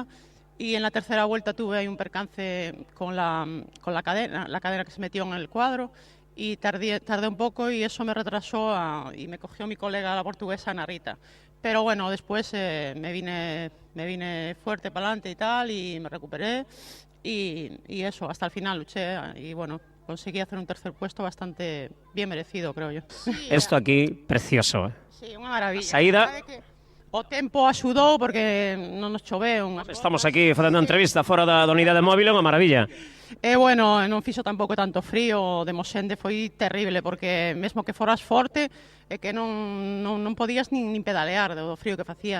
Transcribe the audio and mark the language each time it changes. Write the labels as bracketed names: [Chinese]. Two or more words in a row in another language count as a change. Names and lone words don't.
[Spanish] Y en la tercera vuelta tuve ahí un percance con la cadena que se metió en el cuadro y tardé un poco y eso me retrasó y me cogió mi colega, la portuguesa, Narita. Pero bueno, después me vine fuerte para adelante y tal y me recuperé y eso, hasta el final luché y bueno, conseguí hacer un tercer puesto bastante bien merecido, creo yo. Esto aquí, precioso, [Galician] Sí, unha maravilla. Saída. O tempo axudou porque non nos choveu. Estamos aquí facendo entrevista fora da unidade móvil, unha maravilla. E bueno, non fixo tampouco tanto frío, de Mosende foi terrible porque mesmo que foras forte é que non podías nin pedalear do frío que facía.